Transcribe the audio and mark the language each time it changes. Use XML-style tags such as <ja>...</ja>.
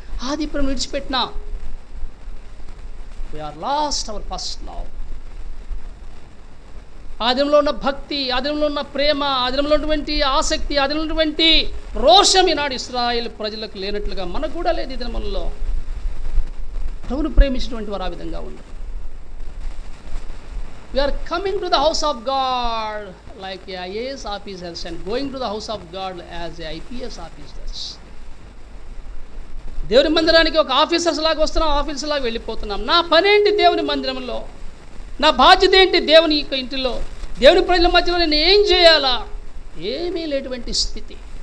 <te>ఆది ప్రేమ విడిచిపెట్టినా,</te> <en>we are lost our first love.</en> <te>ఆదిలో ఉన్న భక్తి, ఆదిలో ఉన్న ప్రేమ, ఆదిలో ఉన్నటువంటి ఆసక్తి, ఆదిలో ఉన్నటువంటి రోషం ఈనాడు ఇశ్రాయేలు ప్రజలకు లేనట్లుగా మనకు కూడా లేదు. ఈ దినములలో ప్రభువును ప్రేమించినటువంటి వారు ఆ విధంగా ఉన్నారు.</te> <en>We are coming to the house of God like a IAS officers and going to the house of God as a IPS officers.</en> <te>దేవుని మందిరానికి ఒక ఆఫీసర్స్ లాగా వస్తున్నాం, ఆఫీసర్స్ లాగా వెళ్ళిపోతున్నాం. నా పనేంటి దేవుని మందిరంలో? నా బాధ్యత ఏంటి దేవుని యొక్క ఇంటిలో? దేవుని ప్రజల మధ్యలో నేను ఏం చేయాలా? ఏమీ లేటువంటి స్థితి.</te>